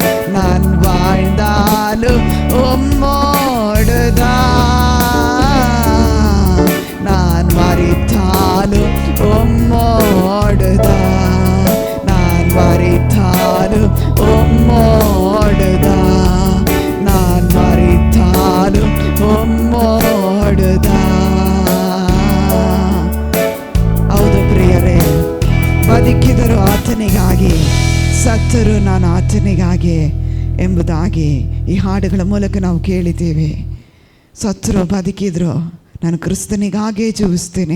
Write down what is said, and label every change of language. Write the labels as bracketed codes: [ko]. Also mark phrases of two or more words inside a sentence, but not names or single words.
[ta] நான் வாழ்ந்தாலும் உம்மோடுதான், நான் மரித்தாலும் உம்மோடுதான். நான் மரித்தாலும் உம்மோடுதான், நான் மரித்தாலும் ಉಮ್ಮೋಡುತ್ತಾ. [kn] ಹೌದು ಪ್ರಿಯರೇ, ಬದುಕಿದರು ಆತನಿಗಾಗಿ, ಸತ್ತರು ನಾನು ಆತನಿಗಾಗಿ ಎಂಬುದಾಗಿ ಈ ಹಾಡುಗಳ ಮೂಲಕ ನಾವು ಕೇಳಿದ್ದೇವೆ. ಸತ್ತರು ಬದುಕಿದ್ರು ನಾನು ಕ್ರಿಸ್ತನಿಗಾಗಿಯೇ ಜೀವಿಸ್ತೇನೆ.